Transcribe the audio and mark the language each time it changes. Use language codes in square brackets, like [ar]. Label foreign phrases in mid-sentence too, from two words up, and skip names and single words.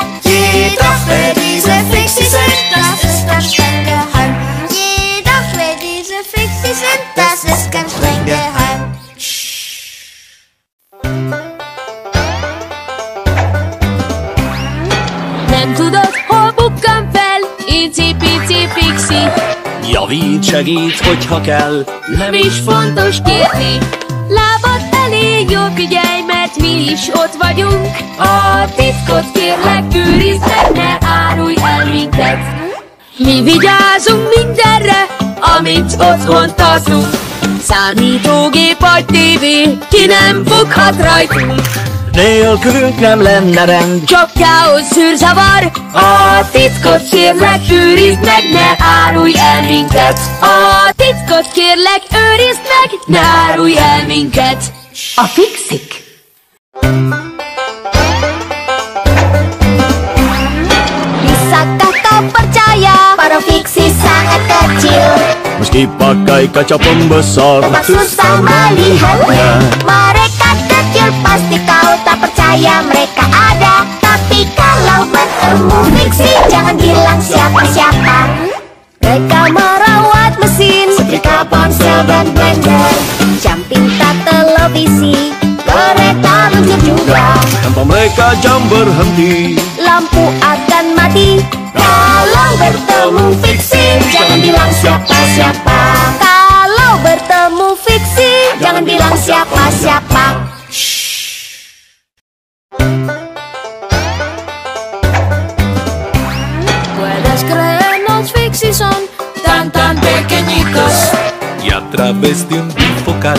[de] Jedoch wer diese Fixies sind, Das ist ganz streng geheim. Jedoch wer diese Fixies sind, das ist ganz streng geheim. [hu] Nem tudod, hol bukkan fel, icipici pixi. Javít, segít, hogyha kell. Nem is fontos kérni. Lábad elé, jól figyelj, mert mi is ott vagyunk. A titkot kérlek, őrizd meg, ne árulj el minket. Mi vigyázunk mindenre, amit otthon tartunk. Számítógép vagy tévé, ki nem foghat rajtunk. Nélkülünk nem lenne rend. Csak káosz, zűrzavar. A titkot kérlek, őrizd meg, ne árulj el minket. A titkot kérlek, őrizd meg, ne árulj el minket. A fixik. [id] Bisakah kau percaya, para fiksi sangat kecil, Meski pakai kaca pembesar, tak susah melihatnya. Mereka kecil, pasti kau tak percaya mereka ada. Tapi kalau bertemu fiksi, jangan bilang siapa-siapa. Mereka merawat mesin, setrika, ponsel, dan blender, jam pintar, televisi, kereta luncur juga. tanpa mereka jam berhenti. Lampu akan mati kalau bertemu fiksi, jangan bilang siapa-siapa. Kalau bertemu fiksi, jangan bilang siapa-siapa. [es] Puedes creernos, fiksi son tan pequeñitos. Y a través de un bifocal